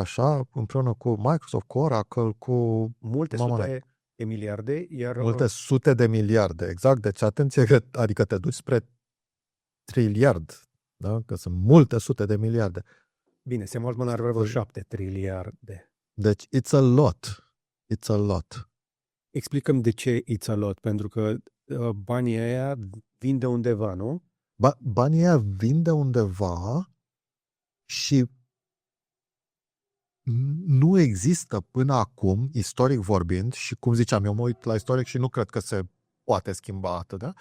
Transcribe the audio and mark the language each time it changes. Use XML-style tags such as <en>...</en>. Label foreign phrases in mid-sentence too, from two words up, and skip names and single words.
<ro>Așa, împreună cu Microsoft, cu Oracle, cu multe sute de miliarde, multe sute de miliarde, exact. Deci atenție, adică te duci spre triliard, da? Că sunt multe sute de miliarde. Bine, Sam Altman are vreo 7 triliarde.</ro> <en>Deci it's a lot.</en> <ro>Explicăm de ce</ro> <en>it's a lot,</en> <ro>pentru că banii ăia vin de undeva, nu? Banii ăia vin de undeva și nu există până acum, istoric vorbind, și cum ziceam, eu mă uit la istoric și nu cred că se poate schimba atât, da?</ro>